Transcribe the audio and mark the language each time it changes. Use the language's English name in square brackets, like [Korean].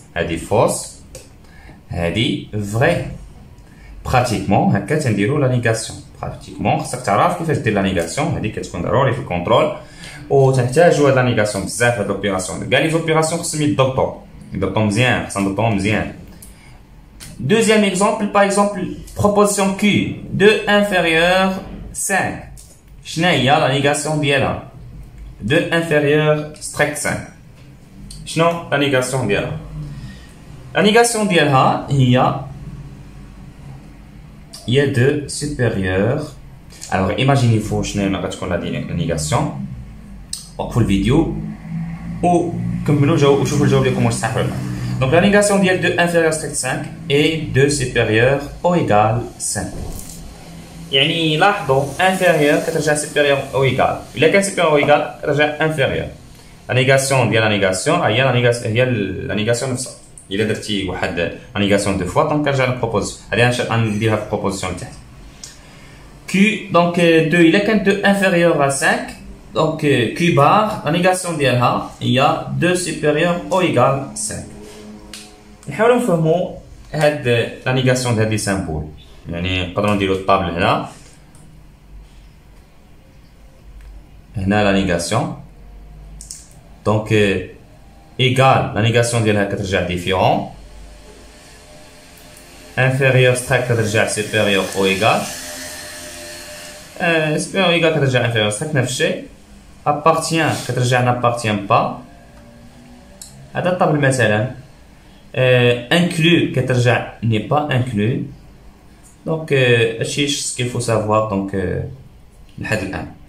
[Arabic] هادي فوس هادي vrai. براتيكمون هكا تنديرو لا نيغاسيون. براتيكمون خصك تعرف كيفاش دير لا نيغاسيون هادي كتكون ضروري في الكونترول وتحتاجو هاد لا نيغاسيون بزاف هاد لوبيراسيون. كاع لي زوبيراسيون خصهم يضبطو مزيان خصنا نضبطوهم مزيان. [French] Deuxième exemple, par exemple, proposition Q, 2 inférieur 5. [Arabic] شنو هي لا نيغاسيون ديالها؟ 2 inférieur strict 5. شنو لا نيغاسيون ديالها؟ لا نيغاسيون ديالها هي 2 supérieur. [French] Alors imaginez-vous [Arabic] شنو غتكون لا نيغاسيون. وقفوا الفيديو وكملوا وشوفوا الجواب ديالكم واش صح ولا لا. [French] Donc la négation de 2 inférieur strict 5 et 2 supérieur ou égal 5. [Arabic] يعني لاحظوا inférieur كترجع supérieur ou égal. إلا كان [French] supérieur ou égal [Arabic] كترجع [French] inférieur. La négation ديال la négation هي la négation نفسها. [Arabic] إلا درتي واحد [French] la négation deux fois [Arabic] donc كترجع للبروبوزيسيون. هذه غنديرها في البروبوزيسيون تحت. [French] Q donc 2 [Arabic] إلا كان [French] 2 inférieur à 5 donc Q bar la négation [Arabic] ديالها هي [French] 2 supérieur ou égal 5. [Arabic] نحاولوا نفهموا هاد لا نيغاسيون ديال هاد لي سامبول. يعني نقدروا نديروا الطابل هنا لا نيغاسيون دونك ايغال لا نيغاسيون ديالها كترجع ديفيرون انفيريور ستراك كترجع سوبيريور او ايغال سوبيريور ايغال كترجع انفيريور ستراك نفس الشيء ابارتيان كترجع نابارتيان با. هذا الطابل مثلا inclus كترجع n'est pas inclus. [French] donc [Arabic] هادشي [French] ce qu'il faut savoir donc [Arabic] لحد الان.